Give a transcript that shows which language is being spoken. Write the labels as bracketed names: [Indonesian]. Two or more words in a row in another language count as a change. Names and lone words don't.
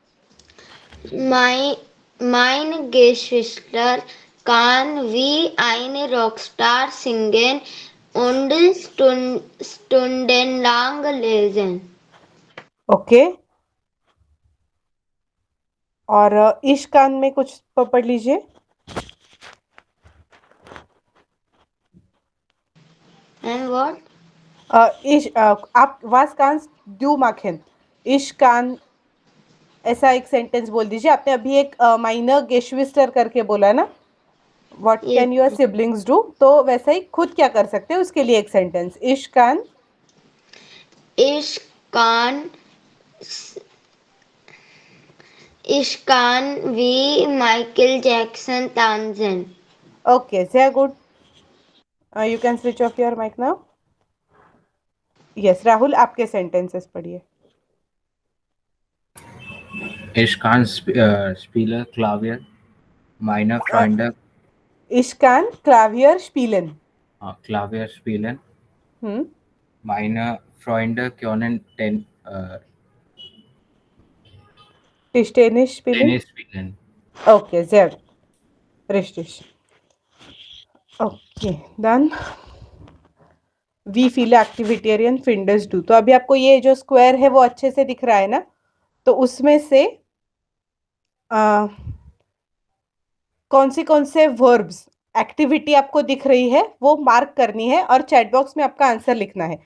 [German] Mein Geschwister kann wie eine Rockstar singen und stundenlang lesen. [English] Okay. [Hindi] और [German] ich kann [Hindi] में कुछ पढ़ लीजिए। [English] And what? [Hindi] आप [German] was kann du machen, ich kann [Hindi] ऐसा एक सेंटेंस बोल दीजिए। आपने अभी एक [German] meiner Geschwister [Hindi] करके बोला ना, [English] what can your siblings do, [Hindi] तो वैसा ही खुद क्या कर सकते हैं उसके लिए एक सेंटेंस, [German] ich kann Ich kann wie Michael Jackson tanzen. Okay, sehr good. [English] You can switch off your mic now. Yes, [Hindi] राहुल आपके सेंटेंसेस पढ़िए। [German] Ich kann spiele Klavier. Meine Freunde Ich kann Klavier spielen. Klavier spielen. हम्म, Meine Freunde können Tischtennis spielen. Tennis spielen. Okay, sehr gut. Richtig. Okay, dann wie viel Aktivitäten findest du. [Hindi] तो अभी आपको ये जो स्क्वायर है वो अच्छे से दिख रहा है ना, तो उसमें से कौन से वर्ब्स एक्टिविटी आपको दिख रही है वो मार्क करनी है और [English] chat box [Hindi] में आपका आंसर लिखना है।